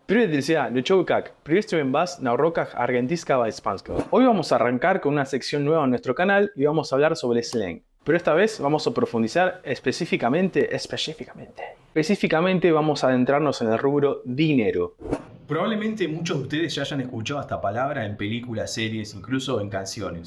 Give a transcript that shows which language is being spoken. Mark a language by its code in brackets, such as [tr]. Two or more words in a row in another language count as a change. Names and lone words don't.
[ru] Привет, друзья! Ну чё вы как? Приветствуем вас на уроках аргентинского испанского. [es] Hoy vamos a arrancar con una sección nueva en nuestro canal y vamos a hablar sobre el slang. Pero esta vez vamos a profundizar específicamente vamos a adentrarnos en el rubro dinero. Probablemente muchos de ustedes ya hayan escuchado esta palabra en películas, series, incluso en canciones.